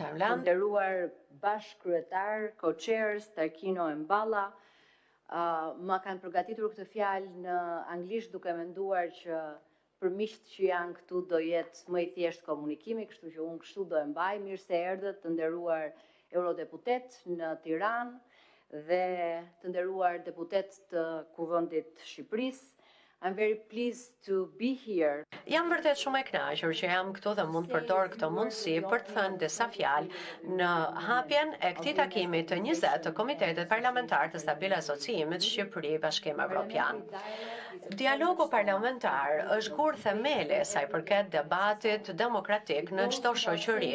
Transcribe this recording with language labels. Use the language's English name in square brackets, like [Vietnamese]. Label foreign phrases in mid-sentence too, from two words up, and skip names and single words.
[Albanian] Nderuar bashkëkryetar, co-chairs, Tarkino e Mballa, ma kanë përgatitur këtë fjalë në anglisht duke menduar që për miqt që janë këtu do jetë më i thjesht komunikimi, kështu që unë kështu do e mbaj. Mirë se erdhët të nderuar eurodeputet në Tiranë dhe të nderuar deputet të Kuvendit Shqipërisë. [English] I'm very pleased to be here. [Albanian] Jam vërtet shumë e kënaqur që jam këtu dhe mund të përdor këtë mundësi për të thënë disa fjalë në hapjen e këtij takimi të 20 të Komitetit Parlamentar të Stabil Asociimit Shqipëri-Bashkim Evropian. Dialogu parlamentar është kur themeli sa i përket debatit demokratik në çdo shoqëri.